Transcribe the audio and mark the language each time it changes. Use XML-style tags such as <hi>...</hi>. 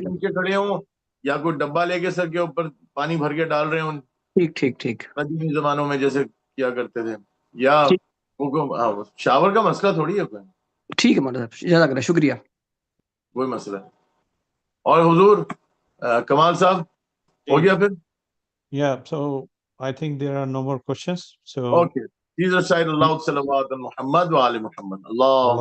<ur>کے نیچے کھڑے ہوں یا کوئی ڈبہ لے کے سر کے اوپر پانی بھر کے ڈال رہے ہوں ٹھیک ٹھیک ٹھیک قدیمی زمانوں میں جیسے کیا کرتے تھے، یا شاور کا مسئلہ تھوڑی ہے کوئی، ٹھیک ہے مولانا صاحب، جزاک اللہ، شکریہ. کوئی مسئلہ ہے. اور حضور کمال صاحب ہو گیا پھر؟</ur> <en>Yeah, so I think there are no more questions. So</en> <ar>اوکے، جیزس شاہد اللہ صلوات محمد وآل محمد، اللہم</ar>